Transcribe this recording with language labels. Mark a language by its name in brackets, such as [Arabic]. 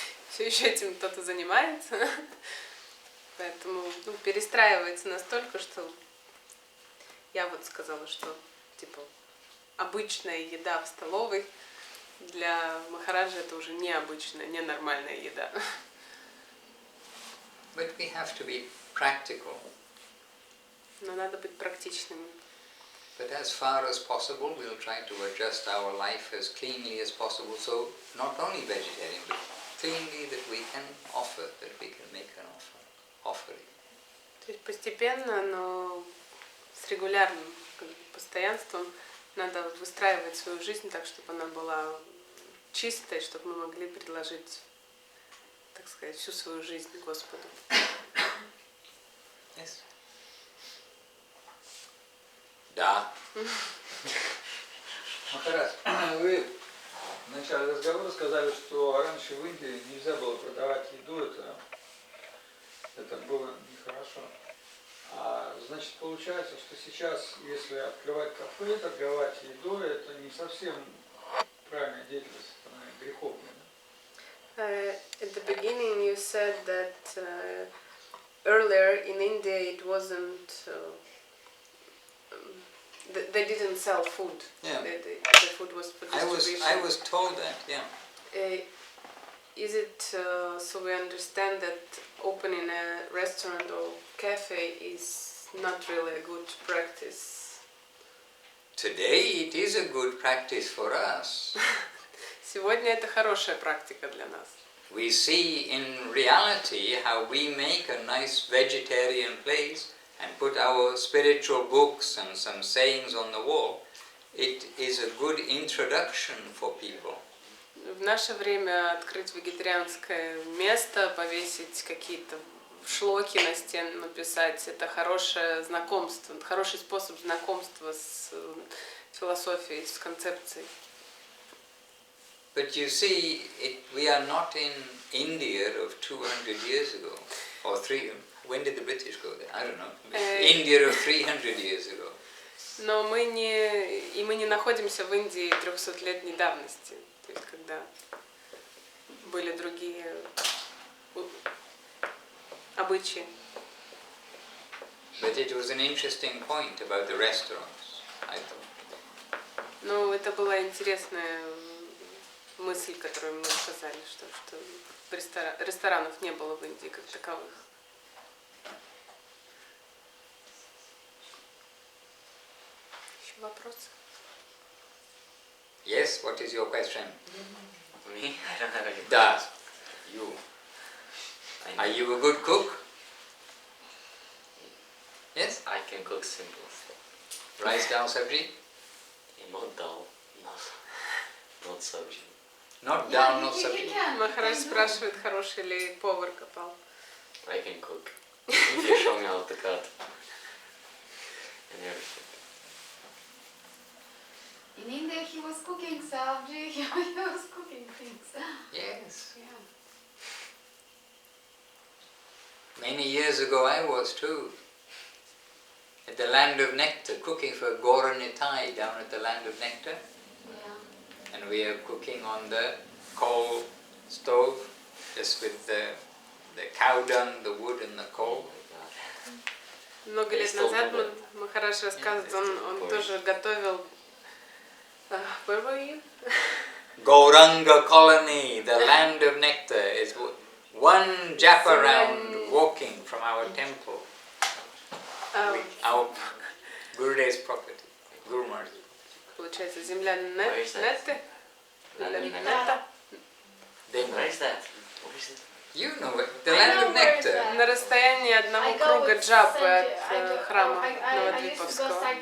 [Russian] все еще этим кто-то занимается, поэтому перестраивается настолько, что я вот сказала, что типа обычная еда в столовой для Махараджа это уже необычная, ненормальная еда. [English] But we have to be practical. [Russian] Но надо быть практичными. [English] But as far as possible, we'll try to adjust our life as cleanly as possible. So not only vegetarian, but cleanly that we can offer, that we can make an offering. [Russian] То есть постепенно, но с регулярным постоянством надо выстраивать свою жизнь так, чтобы она была чистой, чтобы мы могли предложить, так сказать, всю свою жизнь Господу. [English] Yes. [Russian] Да. Махарадж, вы В начале разговора сказали, что раньше в Индии нельзя было продавать еду, это было нехорошо. Значит, получается, что сейчас, если открывать кафе, торговать едой, это не совсем правильная деятельность, она греховная. [English] At the beginning you said that earlier in India it wasn't, they didn't sell food. Yeah. The food was for distribution. I was told that, yeah. Is it so we understand that opening a restaurant or cafe is not really a good practice? Today it is a good practice for us. [Russian] Сегодня это хорошая практика для нас. [English] We see in reality how we make a nice vegetarian place and put our spiritual books and some sayings on the wall. It is a good introduction for people. [Russian] В наше время открыть вегетарианское место, повесить какие-то шлоки на стену, написать, это хорошее знакомство, хороший способ знакомства с философией, с концепцией. [English] But you see, we are not in India of 200 years ago, or when did the British go there? I don't know. India of 300 years ago. [Russian] Но мы не находимся в Индии 300-летней давности, то есть когда были другие обычаи. [English] But it was an interesting point about the restaurants, I thought. [Russian] Ну, это была интересная мысль, которую мне сказали, что ресторанов не было в Индии как таковых. Еще вопросы? [English] Yes, what is your question? Me? I don't have any. Da, you. Are you a good cook? Yes? I can cook simple stuff. Rice, dal, sabji? Not dal, not sabji. Not dal, not sabji. [Russian] Махарадж спрашивает, хороший ли повар копал. [English] I can cook. If you show me how to cut and everything. In India he was cooking sabji, he was cooking things. Yes. Yeah. Many years ago I was too. At the Land of Nectar, cooking for Gauranitai down at the Land of Nectar. Yeah. And we are cooking on the coal stove, just with the cow dung, the wood and the coal. [Russian] Много лет назад Махарадж рассказывает, он тоже готовил. [English] Where were you? Gauranga colony, the Land of Nectar, is one japa round walking from our temple. Our Gurudev's property, Guru Maharaj. [Russian] Получается, земля Нетты. [English] Where is that? You know it, the Land of Nectar. [Russian] На расстоянии одного круга джапы от храма Новодвиповского.